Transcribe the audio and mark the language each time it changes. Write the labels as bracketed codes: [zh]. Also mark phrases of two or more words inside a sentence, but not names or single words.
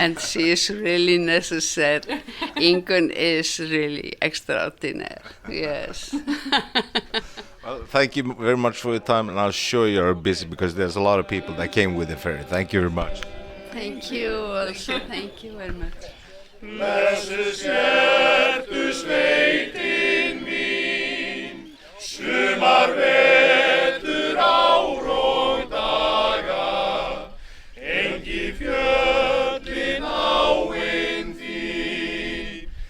[en] and she is really necessary. Ingunn is really extraordinary, yes. Well, thank you very much for your time, and I'm sure you're busy because there's a lot of people that came with the ferry. Thank you very much. Thank you also, thank you very much. [is] Blessuð sértu sveitin mín, sumar vetur ár og daga, engi fjöllin áin þín,